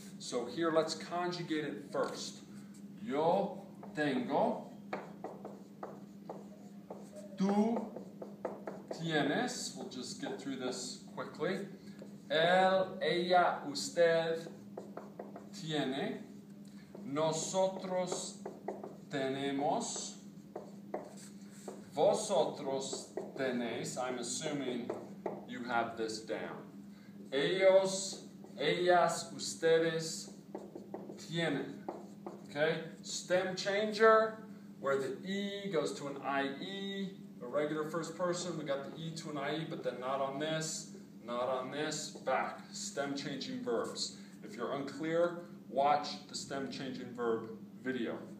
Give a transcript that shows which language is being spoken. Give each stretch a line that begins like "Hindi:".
English: So here let's conjugate it first.
Spanish: Yo tengo, tú tienes,
English: we'll just get through this quickly.
Spanish: Él, ella, usted tiene. Nosotros tenemos. Vosotros tenéis.
English: I'm assuming you have this down.
Spanish: Ellos, ellas, ustedes tienen.
English: Okay? Stem changer, where the E goes to an IE. A regular first person, we got the E to an IE, but then not on this, back. Stem changing verbs. If you're unclear, watch the stem changing verb video.